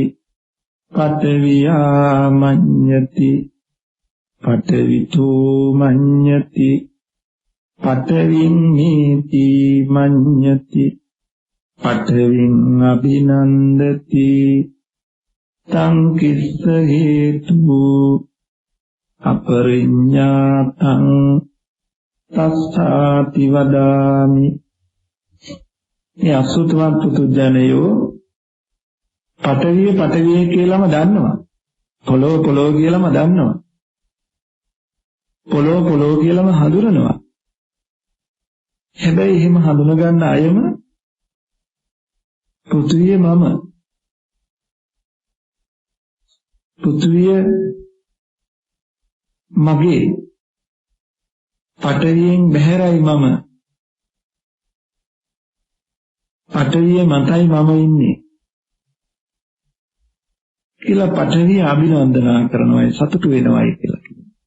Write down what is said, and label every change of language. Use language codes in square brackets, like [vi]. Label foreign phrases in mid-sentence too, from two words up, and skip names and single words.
[pi] පඨවියා මඤ්ඤති පඨවිතෝ මඤ්ඤති පඨවින් නීති මඤ්ඤති පඨවින් අභිනන්දති තං කිස්ස හේතු අපරිඤ්ඤාතං තස්සාති වදාමි. [si] මේ අසුතවත් පුදුජනයෝ පඨවිය කියලාම දන්නවා. පොළොව කියලාම දන්නවා. පොළොව කියලාම හඳුනනවා. හැබැයි එහෙම හඳුන ගන්න අයම පෘථිවිය මම, පෘථිවිය මගේ, පඨවියෙන් බැහැරයි මම, පඨවිය මතයි මම ඉන්නේ කියලා පඨවිය අභිනන්දනා කරනවා, සතුටු වෙනවායි කියලා කියනවා.